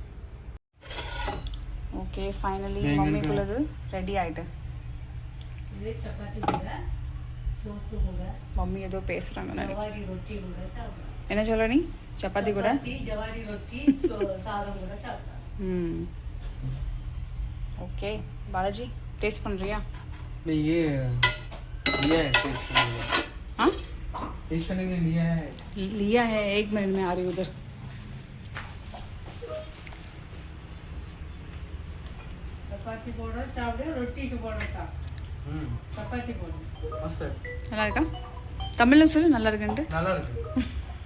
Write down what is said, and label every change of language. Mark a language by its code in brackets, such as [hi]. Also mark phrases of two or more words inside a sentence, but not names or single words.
[en] okay finally [ta] மம்மிக்குள்ளது ரெடி ஆகிட்டு. இதே சப்பாத்தி கூட சோத்து கூட மம்மி ஏதோ பேசுகிறாங்க. ஜவாரி ரொட்டி கூட சாப்பிடலாம். என்ன சொல்ற நீ? சப்பாத்தி கூட ஜவாரி ரொட்டி சாதம் கூட சாப்பிடலாம். [hi] ओके बालाजी टेस्ट बन रही है? नहीं ये लिया है टेस्ट करने के लिए। हाँ टेस्ट करने के लिए लिया है 1 मिनट में आ रही उधर. [ta] சப்பாத்தி போட சாப்பிடு, ரொட்டிக்கு போடட்டா. சப்பாத்தி போடு. [hi] मस्त है. [ta] நல்லா இருக்கா? தமிழ்ல சொல்லு நல்லா இருக்குன்ட்டு. நல்லா இருக்கு.